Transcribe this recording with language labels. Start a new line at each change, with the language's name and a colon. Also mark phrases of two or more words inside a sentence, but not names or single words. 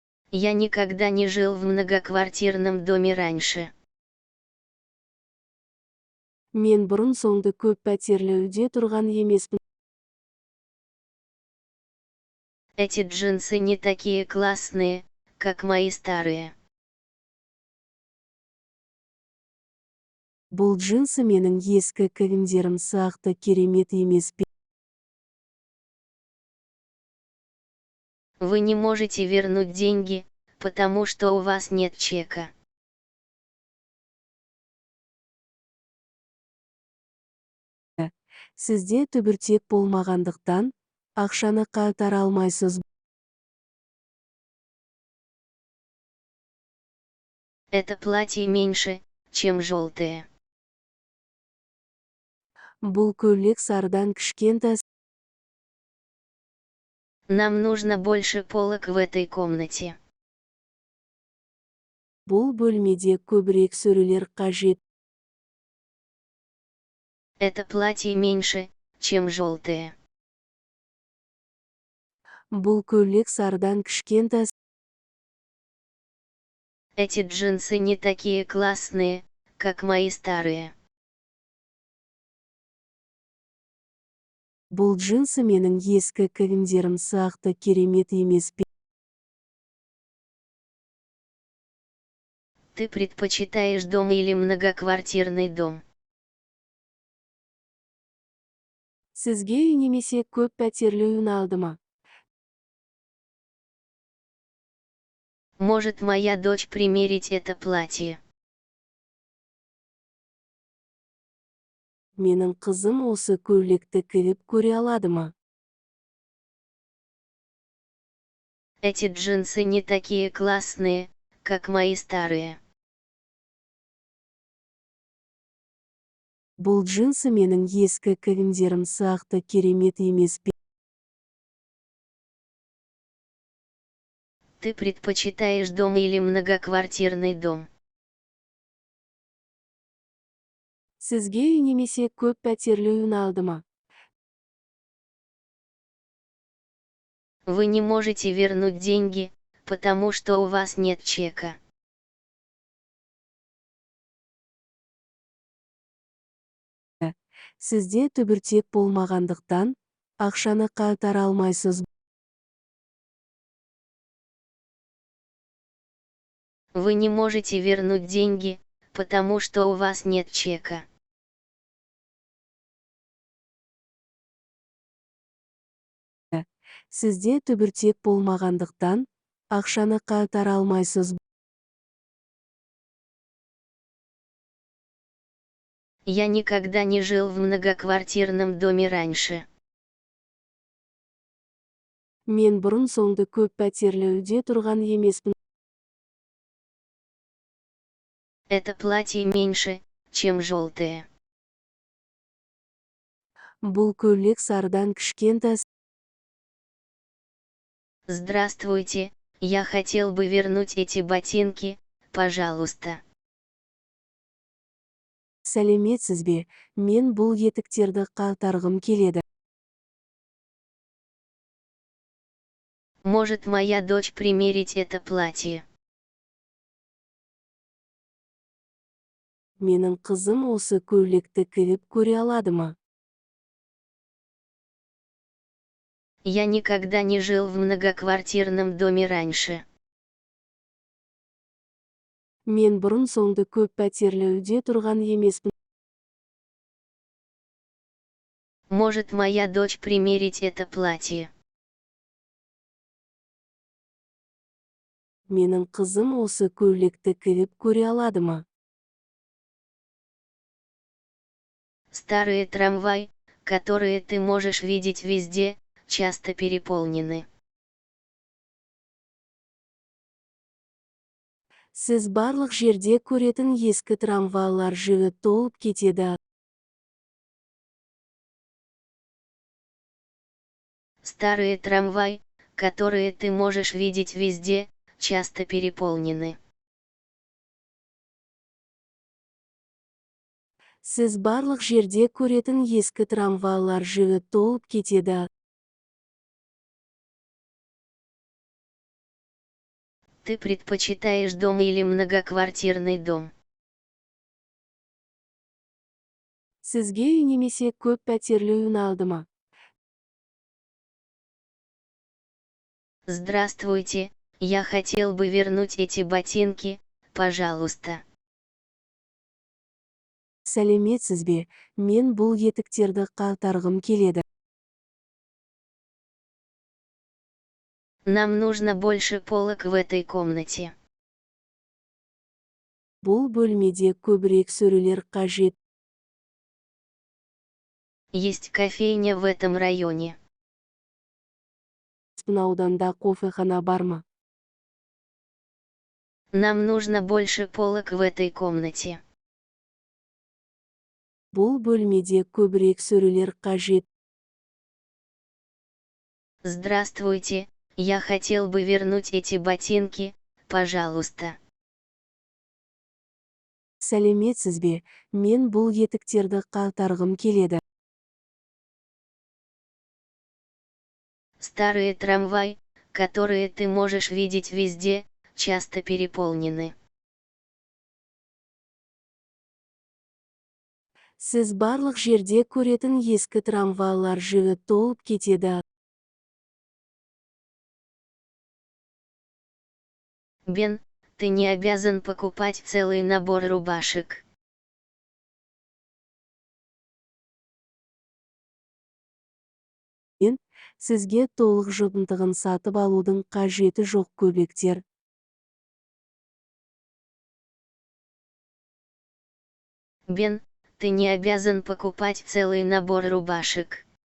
Russian: Я никогда не жил в многоквартирном доме раньше.
Kazakh: Мен бұрын-соңды көп пәтерлі үйде тұрған емеспін.
Russian: Эти джинсы не такие классные, как мои старые.
Kazakh: Бұл джинсы менің ескі киімдерім сияқты керемет емес пе?
Russian: Вы не можете вернуть деньги, потому что у вас нет чека.
Kazakh: Сізде түбіртек болмағандықтан, ақшаны қайтара алмайсыз.
Russian: Это платье меньше, чем желтое.
Kazakh: Бұл көйлек сарыдан кішкентай.
Russian: Нам нужно больше полок в этой комнате.
Kazakh: Бұл бөлмеде көбірек сөрелер қажет.
Russian: Это платье меньше, чем желтое.
Kazakh: Бұл көйлек сарыдан кішкентай.
Russian: Эти джинсы не такие классные, как мои старые.
Kazakh: Бұл джинсы менің ескі киімдерім сияқты керемет емес пе?
Russian: Ты предпочитаешь дом или многоквартирный дом?
Kazakh: Сізге үй немесе көп пәтерлі үй ұнады ма?
Russian: Может моя дочь примерить это платье?
Kazakh: Менің қызым осы көйлекті киіп көре алады ма?
Russian: Эти джинсы не такие классные, как мои старые.
Kazakh: Бұл джинсы менің ескі киімдерім сияқты керемет емес пе?
Russian: Ты предпочитаешь дом или многоквартирный дом?
Kazakh: Сізге үй немесе көп пәтерлі үй ұнады ма?
Russian: Вы не можете вернуть деньги, потому что у вас нет чека.
Kazakh: Сізде түбіртек болмағандықтан, ақшаны қайтара алмайсыз.
Russian: Вы не можете вернуть деньги, потому что у вас нет чека.
Kazakh: Сізде түбіртек болмағандықтан, ақшаны қайтара алмайсыз.
Russian: Я никогда не жил в многоквартирном доме раньше.
Kazakh: Мен бұрын-соңды көп пәтерлі үйде тұрған емеспін.
Russian: Это платье меньше, чем желтое.
Kazakh: Бұл көйлек сарыдан кішкентай.
Russian: Здравствуйте, я хотел бы вернуть эти ботинки, пожалуйста.
Kazakh: Сәлеметсіз бе, мен бұл етіктерді қайтарғым келеді.
Russian: Может моя дочь примерить это платье?
Kazakh: Менің қызым осы көйлекті киіп көре алады ма?
Russian: Я никогда не жил в многоквартирном доме раньше.
Kazakh: Мен бұрын-соңды көп пәтерлі үйде тұрған емеспін.
Russian: Может моя дочь примерить это платье?
Kazakh: Менің қызым осы көйлекті киіп көре алады ма?
Russian: Старые трамваи, которые ты можешь видеть везде, часто переполнены.
Kazakh: Сіз барлық жерде көретін ескі трамвайлар жиі толып кетеді.
Russian: Старые трамваи, которые ты можешь видеть везде, часто переполнены.
Kazakh: Сіз барлық жерде көретін ескі трамвайлар жиі толып кетеді.
Russian: Ты предпочитаешь дом или многоквартирный дом?
Kazakh: Сізге үй немесе көп пәтерлі үй ұнады ма?
Russian: Здравствуйте, я хотел бы вернуть эти ботинки, пожалуйста.
Kazakh: Сәлеметсіз бе, мен бұл етіктерді қайтарғым келеді.
Russian: Нам нужно больше полок в этой комнате.
Kazakh: Бұл бөлмеде көбірек сөрелер қажет.
Russian: Есть кофейня в этом районе.
Kazakh: Мына ауданда кофехана бар ма?
Russian: Нам нужно больше полок в этой комнате.
Kazakh: Бұл бөлмеде көбірек сөрелер қажет.
Russian: Здравствуйте, я хотел бы вернуть эти ботинки, пожалуйста.
Kazakh: Сәлеметсіз бе, мен бұл етіктерді қайтарғым келеді.
Russian: Старые трамвай, которые ты можешь видеть везде, часто переполнены.
Kazakh: Сіз барлық жерде көретін ескі трамвайлар жиі толып кетеді.
Russian: Бен, ты не обязан покупать целый набор рубашек.
Kazakh: Сізге толық жиынтығын сатып алудың қажеті жоқ көйлектер.
Russian: Бен, ты не обязан покупать целый набор рубашек.